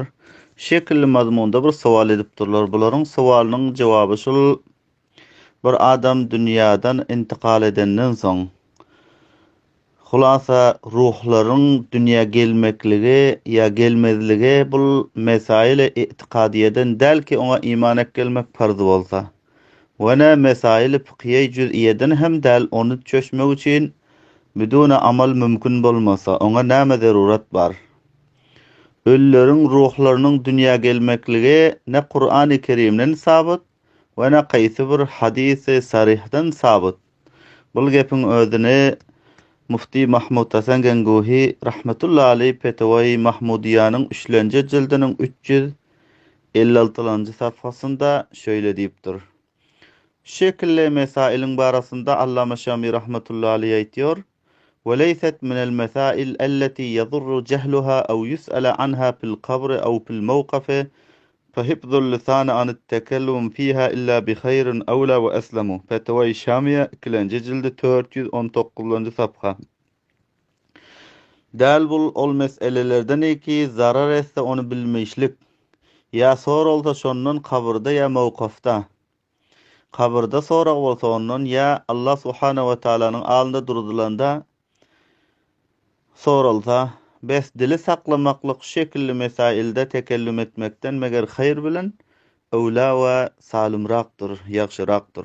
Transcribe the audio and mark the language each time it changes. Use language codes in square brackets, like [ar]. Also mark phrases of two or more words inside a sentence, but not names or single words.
[tk] Şekilli mazmunda bir sual edip durlar. Bularyň suwalynyň jogaby şol: bir adam dünýäden intikal edenden soň hulasa ruhlaryň dünýä gelmekligi ya gelmezligi bu mesail itiqadiýeden dälki oňa iman etmek farz bolsa, wene mesail fiqhiýe jüz'iýeden hem däl onu çöşmek üçin biduna amal mümkin bolmasa oňa näme zarurat bar? Ölleriň ruhlarynyň dünýä gelmekligi ne Qur'an-ı Kerimden sabit ve ne qaýsy bir hadisi sarihden sabit. Bul gepin özüni Mufti Mahmud Hasan Genguhi [ar] رحمة الله عليه [tk] Fetavai Mahmudiýanyň 3-nji jildiniň 356-njy sayfasynda şöyle diýipdir. Şekilli mesailin barasynda Allama Şami [ar] رحمة الله عليه [tk] aýtýar: [ar] وَلَيْسَتْ مِنَ الْمَسَائِلِ الَّتِي يَضُرُّ جَهْلُهَا أَوْ يُسْأَلَ عَنْهَا فِي الْقَبْرِ أَوْ فِي الْمَوْقِفِ فَحِفْظُ اللِّسَانِ عَنِ التَّكَلُّمِ فِيهَا إِلَّا بِخَيْرٍ أَوْلَى وَأَسْلَمُ. [tk] Fetavai Şamiye 2-nji jildi 419-njy sayfa. Däl bul ol meselelerden eki zarar etse onu bilmeýişlik. Ya sorulsa şondan kabrda ya mawqifda. Kabrda sorak bolsa ondan ya Allah Subhanahu we Taalanyň alynda durdylanda sorulsa, bes dili saklamaklyk şekilli mesailde tekellüm etmekden meger hayır bilen öwla we salymrakdyr, ýagşyrakdyr.